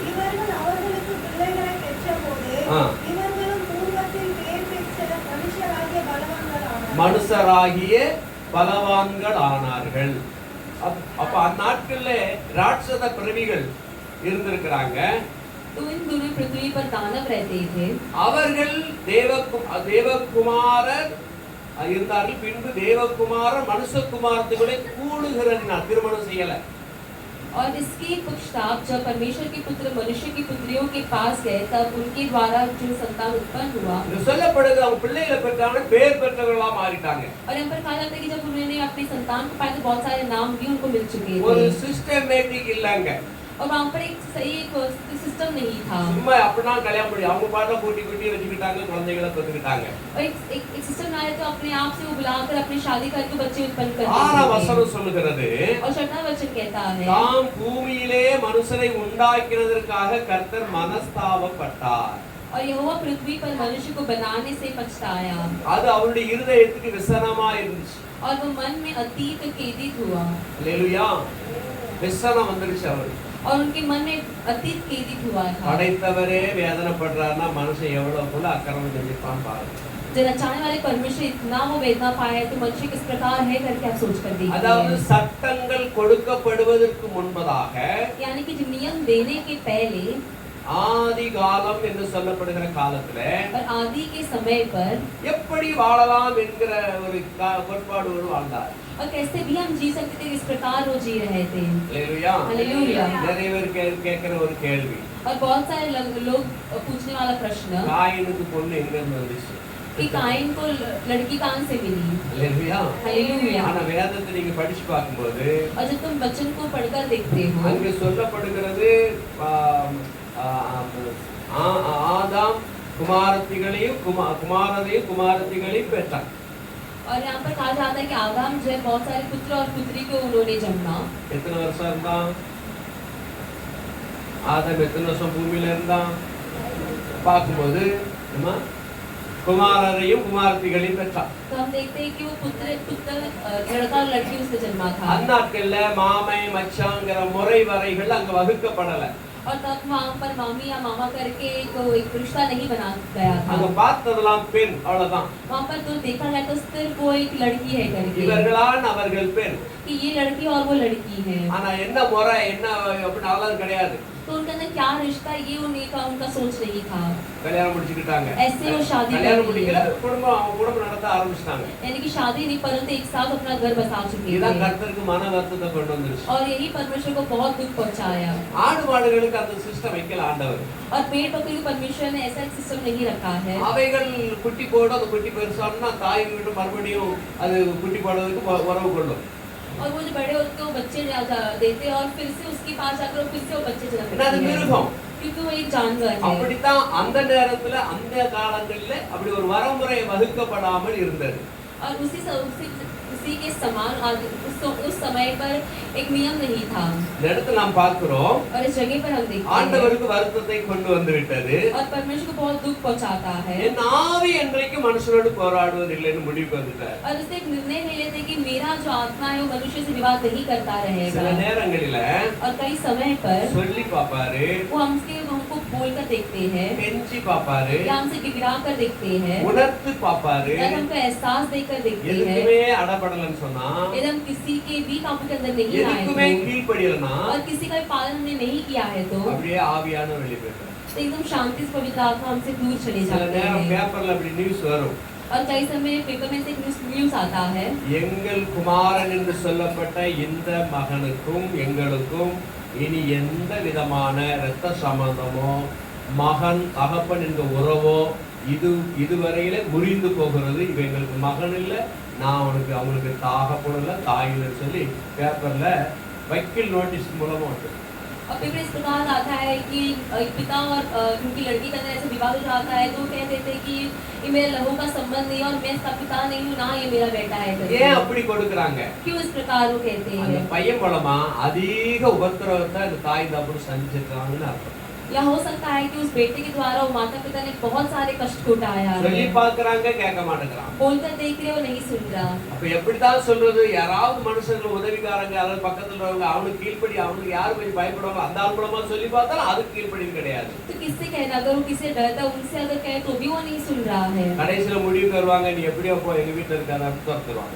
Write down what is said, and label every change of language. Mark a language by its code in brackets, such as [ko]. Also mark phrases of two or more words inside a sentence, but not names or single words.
[ta] இவர்கள் அவர்களுக்கு பிள்ளைகளை பெற்றபோது ஆ. இவர்களும் பூர்வத்தில் பேர் பெற்ற மனுஷராகிய பலவான்களானார்கள். மனுஷராகிய பலவான்கள் ஆனார்கள். அப்ப அந்நாட்கள்ல ராட்சத பிறவிகள் இருந்திருக்கிறாங்க. [hi] तो इन दोनों पृथ्वी पर दानव रहते थे [ta] அவர்கள் தேவகுமாரர் இருந்தார்கள். பின்பு தேவகுமாரர் மனுஷகுமாரத்துகளை கூடுகிறதினால் திருமணம் செய்யல. [hi] और इसके पश्चात जब परमेश्वर के पुत्र मनुष्य की पुत्रियों के पास गए तब उनके द्वारा जो संतान उत्पन्न हुआ [ta] இது சொல்லப்படுது அவங்க பிள்ளைகளை பெற்றாங்க, பேர் பெற்றவர்களா மாறிட்டாங்க. [hi] और यहाँ पर कहा जाता है कि जब उन्होंने अपने संतान को पाया तो बहुत सारे नाम भी उनको मिल चुके [ta] ஒரு [hi] थे [ta] சிஸ்டமேட்டிக் இல்லங்க. [hi] और वहाँ पर एक सही सिस्टम नहीं था [ta] சும்மா அப்படினா கல்யாணம் பண்ணி அவங்க பாட்டா கூட்டி வச்சுக்கிட்டாங்க, குழந்தைகளை பெற்றுக்கிட்டாங்க. [hi] और एक सिस्टम आया तो अपने आप से वो बुलाकर अपनी शादी करके बच्चे उत्पन्न करते [ta] 6ஆம் [hi] थे [ta] வசனம் சொல்லுகிறது, [hi] और 6वां वचन कहता है [ta] தாம் பூமியிலே மனுஷரை உண்டாக்கினதற்காக கர்த்தர் மனஸ்தாபப்பட்டார். [hi] और यहोवा पृथ्वी पर मनुष्य को बनाने से पछताया [ta] அது அவருடைய இருதயத்துக்கு விசனமா இருந்துச்சு. [hi] और वो मन में अतीत खेदित हुआ [ta] அல்லேலூயா. விசனம் வந்துருச்சு அவருக்கு. [hi] और उनके मन में अतीत खेदित हुआ था [ta] படைத்தவரே வேதனைப்படுறாருன்னா மனுஷன் எவ்வளவுக்குள்ள அக்கிரமம் செஞ்சிருப்பான் பாருங்க. [hi] जो रचाने वाले परमेश्वर इतना वो वेदना पाया है तो मनुष्य किस प्रकार है करके आप सोच कर [ta] அதாவது [hi] देखिए [ta] சட்டங்கள் கொடுக்கப்படுவதற்கு முன்பதாக [hi] यानी कि जो नियम देने के पहले [ta] ஆதி காலம் என்று சொல்லப்படுகிற காலத்துல [hi] और आदि के समय पर [ta] எப்படி வாழலாம் என்கிற ஒரு கோட்பாடு வாழ்ந்தார். [hi] और कैसे भी हम जी सकते थे इस प्रकार वो जी रहे थे [ta] அல்லேலூயா. [hi] हालेलुया [ta] நிறைய பேர் கேட்கிற ஒரு கேள்வி, [hi] और बहुत सारे लोग पूछने वाला प्रश्न [ta] காயினுக்கு பொண்ணு எங்க இருந்து வந்துச்சு? [hi] कि काइन को लड़की कहाँ से मिली [ta] அல்லேலூயா. [hi] हालेलुया [ta] ஆனா வேதத்தை நீங்க படிச்சு பார்க்கும்போது [hi] और जब तुम वचन को पढ़कर देखते हो [ta] அங்கு சொல்லப்படுகிறது ஆதாம் குமாரத்திகளையும் குமாரத்தையும் பெற்றான். [hi] और यहाँ पर कहा जाता है कि आदाम जो है बहुत सारे पुत्र और पुत्री को उन्होंने जन्मा [ta] எத்தனை வருஷம் இருந்தான் ஆதாம்? எத்தனை வருஷம் பூமியில இருந்தான் பார்க்கும்போது குமாரரையும் குமாரத்திகளையும் பெற்றான். [hi] तो हम देखते हैं कि वो पुत्र लड़का और लड़की उसने जन्मा था [ta] அந்நாட்கள்ல மாமை மச்சாங்கிற முறை வரைகள் அங்க வகுக்கப்படல. [hi] और तब वहाँ पर मामी या मामा करके एक रिश्ता नहीं बना गया था [ta] அங்க பார்த்ததெல்லாம் பெண், அவ்வளவுதான். [hi] वहाँ पर तो देखा गया तो सिर्फ वो एक लड़की है करके [ta] இவர்களான் அவர்கள் பெண். [hi] कि ये लड़की और वो लड़की है [ta] ஆனா என்ன முறை என்ன அப்படின்னு அவ்வளவு கிடையாது. [hi] तो उनके अंदर क्या रिश्ता ये उनका सोच नहीं था [ta] கல்யாணம் முடிச்சுக்கிட்டாங்க. [hi] ऐसे वो शादी [ta] கல்யாணம் [hi] कर ली [ta] முடிக்கல, குடும்பம் நடத்த ஆரம்பிச்சிட்டாங்க. [hi] यानी कि शादी नहीं परंतु एक साथ अपना घर बसा चुके [ta] இதுதான் [hi] थे [ta] கர்த்தருக்கு மன வருத்தத்தை கொண்டு வந்துருச்சு. [hi] और यही परमेश्वर को बहुत दुख पहुंचाया [ta] ஆடு மாடுகளுக்கு அந்த சிஸ்டம் வைக்கல ஆண்டவர். [hi] और पेड़ बकरी को परमेश्वर ने ऐसा सिस्टम नहीं रखा है [ta] அவைகள் குட்டி போடும், அந்த குட்டி பெருசானா தாய் வீட்டு மறுபடியும் அது குட்டி போடுறதுக்கு உறவு கொள்ளும். [hi] और वो जो बड़े होते हैं वो बच्चे देते हैं और फिर से उसके पास जाकर वो फिर से वो बच्चे जन्म [ta] ஏன்னா அது [hi] देते हैं [ta] மிருகம். [hi] क्योंकि वो एक जानवर है [ta] அப்படித்தான் அந்த நேரத்துல அந்த காலங்கள்ல அப்படி ஒரு வரமுறை வகுக்கப்படாமல் இருந்தது. [hi] और उसी के समान उस समय पर एक नियम नहीं था [ta] இந்த இடத்துல நாம் பார்க்கிறோம் [hi] और इस जगह पर हम देखते हैं [ta] ஆண்டவருக்கு வருத்தத்தை கொண்டு வந்து விட்டது. [hi] और परमेश्वर को बहुत दुख पहुंचाता है [ta] என் ஆவி என்றைக்கு மனுஷனோடு போராடுவதில்லைன்னு முடிவுக்கு வந்துட்டார். [hi] और उससे एक निर्णय ले लेते कि मेरा जो आत्मा है वो मनुष्य से विवाद नहीं करता [ta] சில [hi] रहेगा [ta] நேரங்களில [hi] और कई समय पर [ta] சொல்லி பாப்பாரு, [hi] वो हमको बोलकर देखते हैं [ta] கெஞ்சி பாப்பாரு, [hi] या हमसे गिड़गिड़ा कर देखते हैं [ta] உணர்த்து பாப்பாரு. [hi] या हमको एहसास देकर देखते हैं [ta] எதுக்குமே அடபடலன்னு சொன்னா, [hi] यदि हम किसी के भी काबू के अंदर नहीं आए [ta] எதுக்குமே [hi] तो [ta] கீழ்ப்படியலனா [hi] और किसी का भी पालन हमने नहीं किया है तो [ta] அப்படியே ஆவியான வெளியே போயிடும். [hi] एकदम शांति से पवित्र आत्मा हमसे दूर चले [ta] சில [hi] जाते [ta] நேரம் [hi] हैं [ta] பேப்பர்ல அப்படி நியூஸ் வரும், [hi] और कई समय पेपर में से एक न्यूज आता है [ta] எங்கள் குமாரன் என்று சொல்லப்பட்ட இந்த மகனுக்கும் எங்களுக்கும் இனி எந்த விதமான இரத்த சம்பந்தமோ மகன் தகப்பன் என்ற உறவோ இதுவரையில முறிந்து போகிறது. இவ எங்களுக்கு மகன் இல்ல, நான் அவங்களுக்கு தகப்பன் இல்ல, தாய் இல்லைன்னு சொல்லி பேப்பர்ல வக்கீல் நோட்டீஸ் மூலமா வந்து [hi] और फिर इस प्रकार आता है कि एक पिता और उनकी लड़की का ऐसे विवाद हो जाता है तो कह देते हैं कि ये मेरे लहू का संबंध नहीं है और मैं इसका पिता नहीं हूँ ना ये मेरा बेटा है करके। [ta] ஏன் அப்படி கொடுக்கறாங்க? [hi] क्यों इस प्रकार वो कहते [ta] அந்த [hi] हैं? [ta] பையன் மூலமா அதிக உபத்திரவத்தை அந்த தாய் தகப்பன் சந்திச்சிருக்காங்கன்னு அர்த்தம். [hi] या हो सकता है कि उस बेटे के द्वारा वो माता पिता ने बहुत सारे कष्ट को उठाया [ta] சொல்லி [hi] है। [ta] பார்க்கறாங்க, கேட்க மாட்டேங்கிறான். [hi] बोलकर देख रहे हो नहीं सुन रहा। [ta] அப்ப எப்படிதான் சொல்றது? யாராவது மனுஷங்க உதவிக்காரங்க அல்லது பக்கத்துல இருக்கவங்க அவனுக்கு கீழ்ப்படி, அவனுக்கு யாரு போய் பயப்படுவாங்க அந்த ஆள் மூலமா சொல்லி பார்த்தாலும் அதுக்கு கீழ்ப்படி கிடையாது. [hi] तो किससे कहना? अगर वो किससे डरता है उनसे अगर कहे तो भी वो नहीं सुन रहा है। [ta] கடைசில முடிவு வருவாங்க, நீ எப்படியோ போ, எங்க வீட்டுல இருக்காத துரத்துருவாங்க.